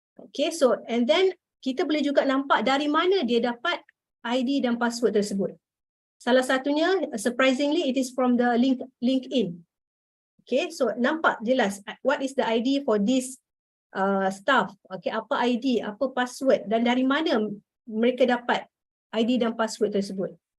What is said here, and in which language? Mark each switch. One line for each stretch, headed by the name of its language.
Malay: Okay, so and then kita boleh juga nampak dari mana dia dapat ID dan password tersebut. Salah satunya,
English: surprisingly, it is from the LinkedIn. Okay, so
Malay: nampak jelas
English: what is the ID for this staff.
Malay: Okay, apa ID, apa password, dan dari mana mereka dapat ID dan password tersebut.